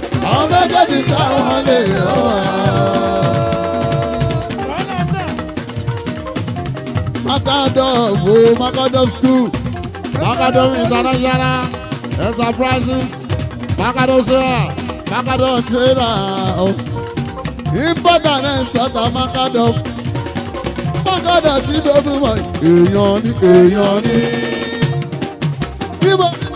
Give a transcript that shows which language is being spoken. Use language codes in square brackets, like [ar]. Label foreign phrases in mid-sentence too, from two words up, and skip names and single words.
[yo] Àwọn méjèèjì sáwọn lè yọ wá. Makadam, o, Makadam School, Makadam International Enterprises, Makadam Sera, Makadam Trader, o. [en] Import and export, [yo] Makadam. Makadam sí gbogbo mọ̀, èèyàn ni, èèyàn ni. Bíbo.